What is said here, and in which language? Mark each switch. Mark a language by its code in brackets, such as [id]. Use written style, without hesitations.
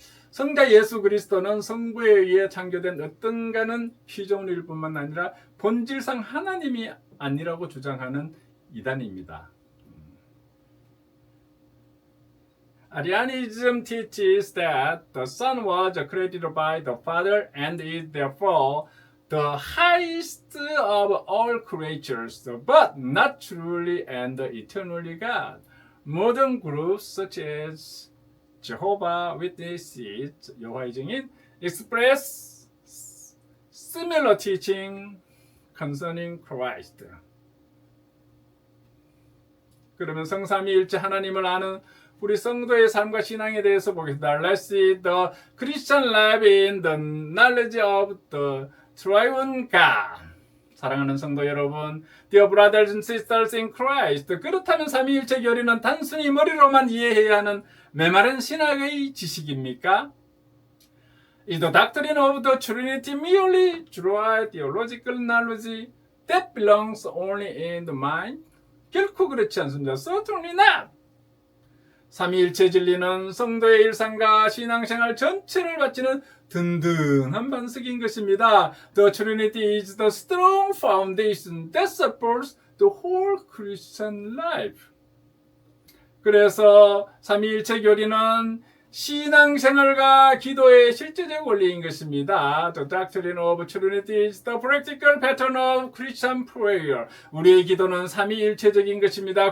[ko] 성자 예수 그리스도는 성부에 의해 창조된 어떤가는 피조물일 뿐만 아니라 본질상 하나님이 아니라고 주장하는 이단입니다. [en] Arianism teaches that the Son was created by the Father and is therefore the highest of all creatures, but not truly and eternally God. Modern groups such as Jehovah's Witnesses, 여호와의 증인, express similar teaching concerning Christ. [ko] 그러면 성삼위일체 하나님을 아는 우리 성도의 삶과 신앙에 대해서 보겠습니다. [en] Let's see the Christian life in the knowledge of the triune God. [ko] 사랑하는 성도 여러분, [en] Dear brothers and sisters in Christ. [ko] 그렇다면 삼위일체 교리는 단순히 머리로만 이해해야 하는 메마른 신학의 지식입니까? [en] Is the doctrine of the Trinity merely dry theological knowledge that belongs only in the mind? [ko] 결코 그렇지 않습니다. [en] Certainly not. [ko] 삼위일체 진리는 성도의 일상과 신앙생활 전체를 바치는 든든한 반석인 것입니다. [en] The Trinity is the strong foundation that supports the whole Christian life. [ko] 그래서 삼위일체 교리는 신앙생활과 기도의 실제적 원리인 것입니다. [en] The doctrine of Trinity is the practical pattern of Christian prayer. [ko] 우리의 기도는 삼위일체적인 것입니다.